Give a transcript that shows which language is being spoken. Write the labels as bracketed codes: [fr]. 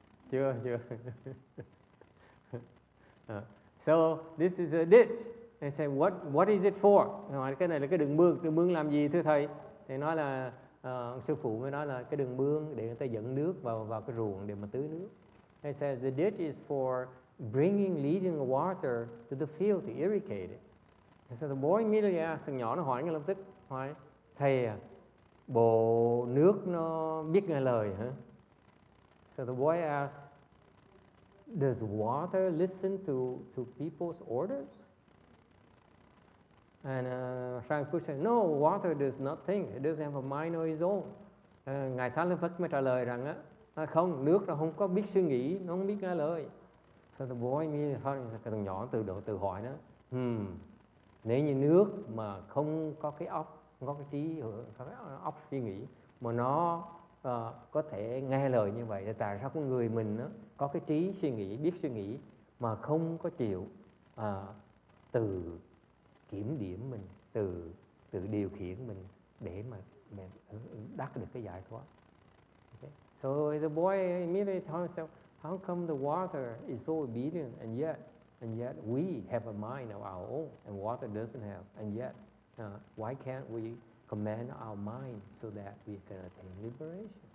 [vi] Chưa. [en] So this is a ditch. They say what is it for? [vi] Hỏi cái này là cái đường mương làm gì thưa thầy? Thì nói là sư phụ mới nói là cái đường mương để người ta dẫn nước vào cái ruộng để mà tưới nước. [en] They says the ditch is for leading the water to the field to irrigate it. So the boy immediately asked, [vi] thằng nhỏ nó hỏi ngay lập tức, hỏi thầy bộ nước nó biết nghe lời hả? [en] So the boy asked, does water listen to people's orders? And Shariputra said, no, water does not think. It doesn't have a mind of its own. [vi] Ngài Xá Lợi Phất mới trả lời rằng không, nước nó không có biết suy nghĩ, nó không biết nghe lời. [en] So the boy [vi] cái thằng nhỏ tự hỏi nó, nếu như nước mà không có cái óc, không có cái trí, có cái óc suy nghĩ, mà nó có thể nghe lời như vậy, thì tại sao con người mình có cái trí suy nghĩ, biết suy nghĩ, mà không có chịu từ kiểm điểm mình, từ điều khiển mình để mà đắc được cái giải thoát. Okay. [en] So the boy immediately told himself, how come the water is so obedient and yet we have a mind of our own and water doesn't have, and yet why can't we command our mind so that we can attain liberation.